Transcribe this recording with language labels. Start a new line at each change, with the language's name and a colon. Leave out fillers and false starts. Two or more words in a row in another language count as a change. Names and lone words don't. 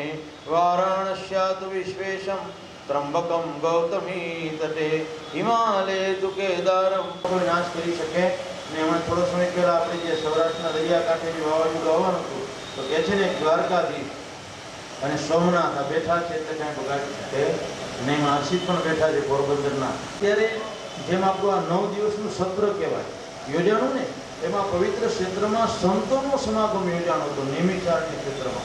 Sanskrit: वाराणस्यात् विश्वेशं त्र्यंबकं गौतमी तटे हिमालय तु केदारं नाश
Gujarati: કરી શકે ને એમાં થોડો સમય પહેલા આપણે જે સૌરાષ્ટ્રના દરિયાકાંઠે જે વાવાઝોડું આવવાનું હતું તો કહે છે ને દ્વારકાધીશ અને સોમનાથ બેઠા છે એટલે કાંઈ બગાડી શકે નહીં. હર્ષિત પણ બેઠા છે પોરબંદરના. ત્યારે જેમ આપણું આ 9 દિવસનું સત્ર કહેવાય યોજાણું ને એમાં પવિત્ર ક્ષેત્રમાં સંતોનો સમાગમ યોજાણો હતો નિમિષારણ્ય ક્ષેત્રમાં.